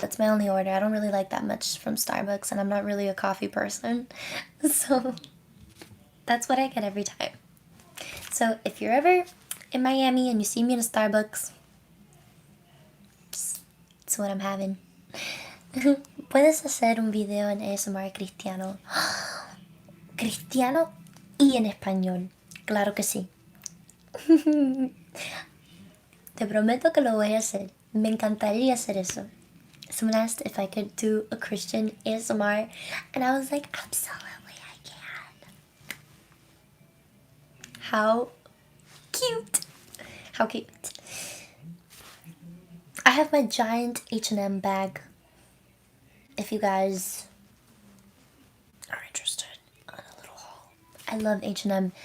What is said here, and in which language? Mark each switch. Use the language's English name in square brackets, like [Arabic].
[English] That's my only order. I don't really like that much from Starbucks and I'm not really a coffee person. So that's what I get every time. So if you're ever in Miami and you see me in a Starbucks, it's what I'm having. [Spanish] Puedes hacer un video en ASMR cristiano. Cristiano y en español. Claro que sí. Te prometo que lo voy a hacer. Me encantaría hacer eso. [English] Someone asked if I could do a Christian ASMR, and I was like, absolutely I can. How cute. How cute. I have my giant H&M bag. If you guys are interested in a little haul. I love H&M.